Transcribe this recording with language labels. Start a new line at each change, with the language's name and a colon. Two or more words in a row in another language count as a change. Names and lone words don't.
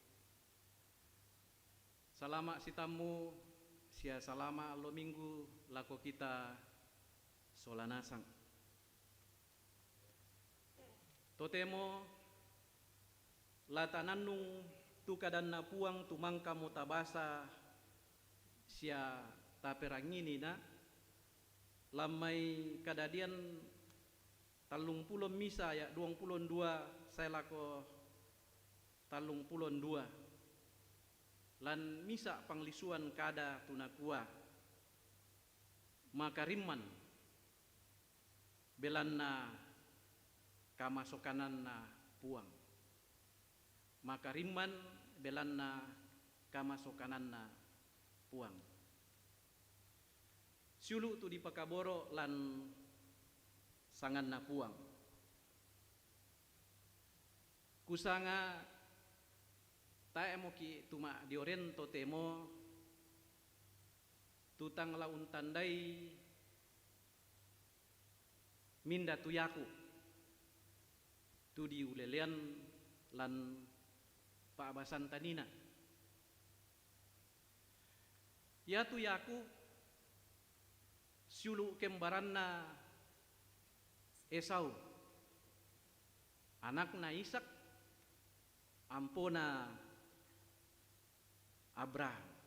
Toraja-Sa'dan: Salama sitamu sia salama lo minggu lako kita solanasang. Totemo latananung tu kadanna puang tumangka mutabasa sia taperangini na lamai kadadian talung pulon misa ya 22 saya lako talung pulon 2 lan misa panglisuan kada tunakua makariman belanna kamasokanan na puang makariman belanna kamasokanan na puang. Sulu tu di Pakaboro lan sangan na puang. Kusanga tae mo ki tuma di orento temo tutang laun tandai minda tuyaku tu di ulelean lan paabasan tanina. Ya tuyaku sulu kembaranna Esau anakna Ishak ampona Abraham.